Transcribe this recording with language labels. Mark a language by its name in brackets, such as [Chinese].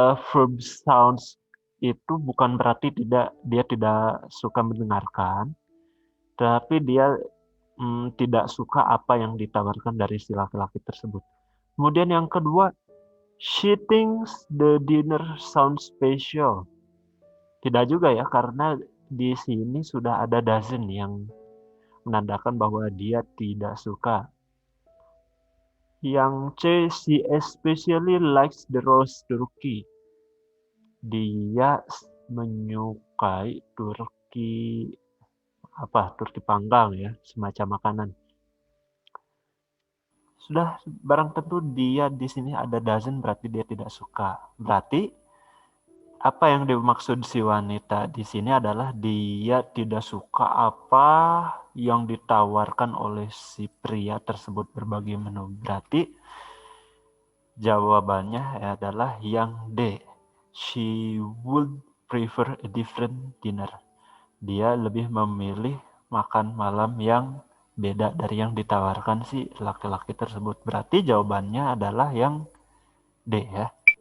[Indonesian] Verb sounds itu bukan berarti dia tidak suka mendengarkan, tapi dia tidak suka apa yang ditawarkan dari si laki-laki tersebut. Kemudian yang kedua, [English] she thinks the dinner sounds special. [Indonesian] Tidak juga ya, karena di sini sudah ada doesn't yang menandakan bahwa dia tidak suka. Yang C, [English] she especially likes the roast turkey. [Indonesian] Dia menyukai turki turki panggang ya, semacam makanan. Sudah barang tentu dia di sini ada doesn't, berarti dia tidak suka. Berarti apa yang dimaksud si wanita di sini adalah dia tidak suka apa yang ditawarkan oleh si pria tersebut berbagai menu. Berarti jawabannya adalah yang D. [English] She would prefer a different dinner. [Indonesian] Dia lebih memilih makan malam yang beda dari yang ditawarkan si laki-laki tersebut. Berarti jawabannya adalah yang D ya.